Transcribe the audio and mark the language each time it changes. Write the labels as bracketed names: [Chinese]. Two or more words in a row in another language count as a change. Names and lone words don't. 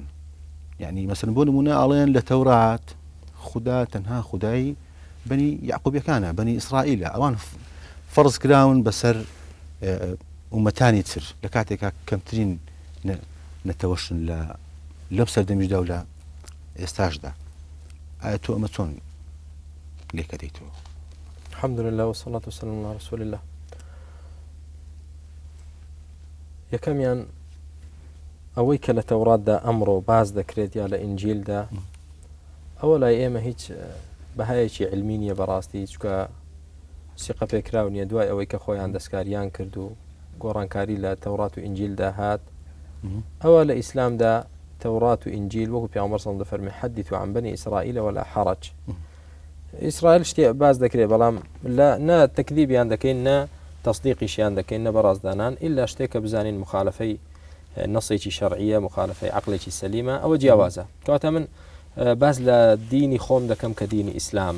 [Central Kurdish] یعنی مەسەڵەن بۆ نمونە ئەڵێن لە تەورات خوددا تەنها خودای بەنی یعقوبیەکانە، بەنی ئیسرائیلە، ئەوان فەرز کراون بەسەر ئومەتانی تر لە کاتێکا کەمترین نەتەوەشن لەم سەردەمیشدا و لە ئێستاشدا. ئایا تۆ ئەمە چۆن لێکە دەیتەوە؟ [Arabic] الحمد لله والصلاة والسلام على رسول الله. [Central Kurdish] یەکەمیان ئەوەی کە لە تەوراتدا ئەمڕۆ باز دەکرێت یا لە ئینجیلدا، ئەوە لای ئێمە هیچ بەهایەکی علمی نییە بەڕاستی، چکە سیقە پێکراو نییە دوای ئەوەی کە خۆیان دەستکاریان کرد و گۆڕانکاری لە تەورات و ئینجیلدا هات. ئەوە لە ئیسلامدا تەورات و ئینجیل وەکو پێغەمبەر [Arabic] صلی الله علیه و سلم حدثوا عن بني إسرائيل ولا حرج. [Central Kurdish] ئیسرائیل شتێ باز دەکرێت، بەڵام نا تەکذیبیان دەکەین، نا تەصدیقیشیان دەکەین، نە بەڕازدانان، ئیلا شتێک کە بزانین مخالفەی نەسێکی شەرعیە، مخالفەی عەقڵێکی سەلیمە، ئەوە جیاوازە. کەواتە من باز لە دینی خۆم دەکەم کە دینی ئیسلامە.